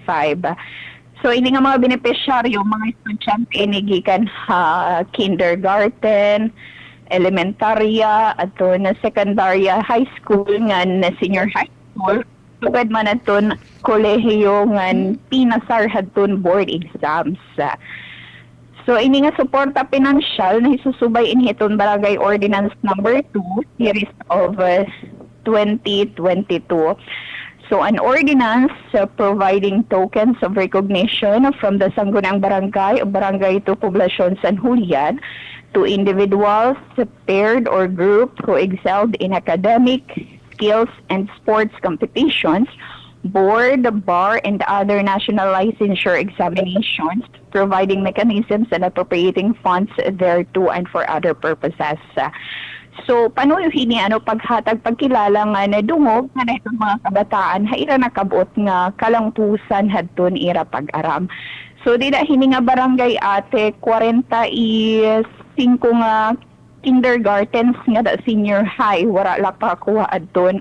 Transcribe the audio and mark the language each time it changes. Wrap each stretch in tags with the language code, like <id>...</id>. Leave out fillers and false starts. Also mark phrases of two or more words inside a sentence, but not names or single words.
<war>So ini nga mga benepisyaryo, mga estudyante ini gikan kindergarten, elementarya, ato na secondary high school nga na</war> <en>senior high school,</en> <war>tugad man aton kolehiyo nga pinasar hadton</war> <en>board exams.</en> <war>So ini nga suporta pinansyal na isusubay inhiton Barangay Ordinance number 2 series of 2022.</war> <en>So an ordinance providing tokens of recognition from the Sangguniang Barangay o Barangay to Poblacion San Julian to individuals, paired or group who excelled in academic, skills, and sports competitions, board, bar, and other national licensure examinations, providing mechanisms and appropriating funds thereto and for other purposes. So,</en> <war>panuhin ni paghatag pagkilala nga na dungog nga na itong mga kabataan haira nakabuot nga kalangtusan hadton ira pag-aram. So, di na hini nga barangay ate 45 nga kindergartens nga da</war> <en>senior high</en> <war>wala la pa kuha adton.</war>